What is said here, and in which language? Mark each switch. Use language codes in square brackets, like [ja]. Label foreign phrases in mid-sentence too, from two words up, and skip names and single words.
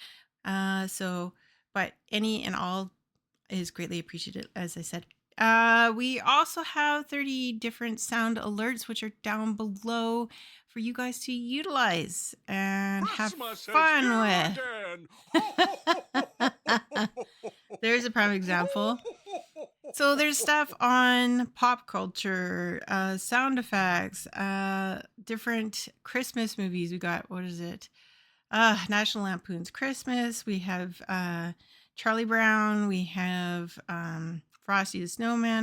[en] But any and all is greatly appreciated, as I said. We also have 30 different sound alerts, which are down below for you guys to utilize and Christmas have is fun here with. again. Ho, ho, ho, ho, ho, ho, ho, ho, ho, There's a prime ho, example. ho, ho, ho, ho, So ho, there's ho, stuff ho. on pop culture, sound effects, different Christmas movies. We got, what is it? National Lampoon's Christmas. We have Charlie Brown. We have Frosty the Snowman.